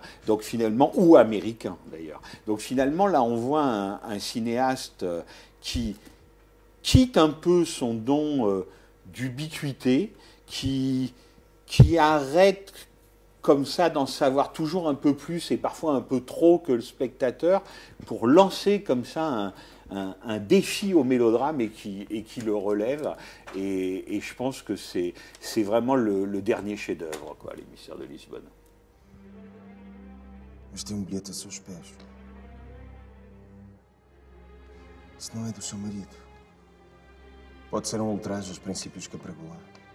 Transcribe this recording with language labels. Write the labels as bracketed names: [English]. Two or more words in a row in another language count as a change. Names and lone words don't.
[French] Donc finalement, ou américain d'ailleurs. Donc finalement, là, on voit un cinéaste qui quitte un peu son don d'ubiquité, qui qui arrête comme ça d'en savoir toujours un peu plus et parfois un peu trop que le spectateur pour lancer comme ça un défi au mélodrame et qui le relève. Et je pense que c'est vraiment le dernier chef-d'œuvre, quoi, Les Mystères de Lisbonne. [Portuguese] Mas tem um bilhete a seus pés. Se não é do seu marido, pode ser um ultraje aos princípios que apregou.